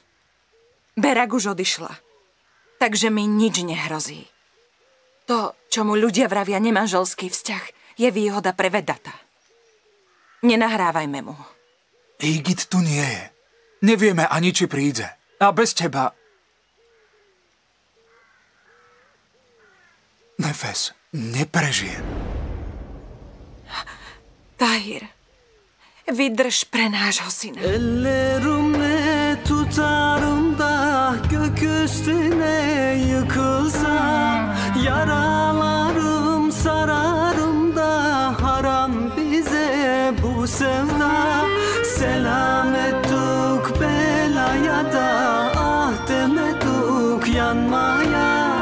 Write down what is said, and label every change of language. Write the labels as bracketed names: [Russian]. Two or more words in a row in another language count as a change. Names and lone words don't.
[Slovak] Berak už odišla, takže mi nič nehrozí. To, čo mu ľudia vravia nemanželský vzťah, je výhoda pre Vedata. Nenahrávajme mu. Jigit tu nie je. Nevieme ani, či príde. A bez teba... Nefes, neprežijem. Tahir, vydrž pre nášho syna. [Turkish] Ellerimle tutarım da gök üstüne yıkılsam, yaralarım sararım da haram bize bu sevda. Selamettuk belaya da ah demedik yanmaya.